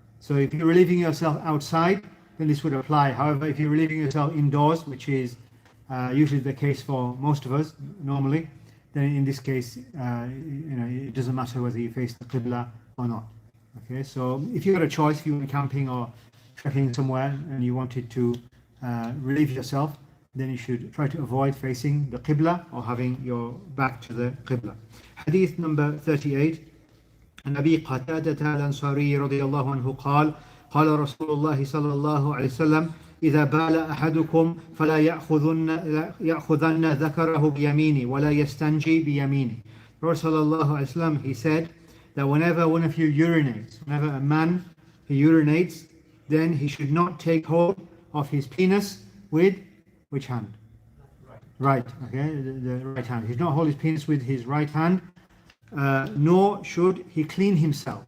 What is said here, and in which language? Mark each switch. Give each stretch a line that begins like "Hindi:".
English: So if you're relieving yourself outside, then this would apply. However, if you're relieving yourself indoors, which is usually the case for most of us normally, then in this case, it doesn't matter whether you face the qibla or not. Okay, so if you had a choice, if you were camping or trekking somewhere and you wanted to relieve yourself, then you should try to avoid facing the qibla or having your back to the qibla. Hadith number 38.
Arabic: عن أبي قتادة الأنصاري رضي الله عنه قال قال رسول الله صلى الله عليه وسلم إذا بال أحدكم فلا يأخذن ذكره بيمينه ولا يستنجي بيمينه.
English: Prophet
Arabic: صلى الله عليه وسلم,
English: he said that whenever one of you urinates, whenever a man he urinates, then he should not take hold of his penis with which hand? Right, okay, the right hand. He should not hold his penis with his right hand, nor should he clean himself.